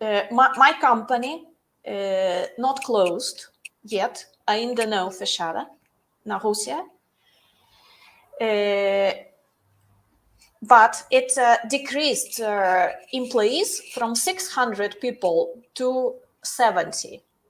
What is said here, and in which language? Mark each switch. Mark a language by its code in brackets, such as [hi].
[en] My company not closed yet. [pt] Ainda não fechada na Rússia. [en] but it decreased employees from 600 people to 70.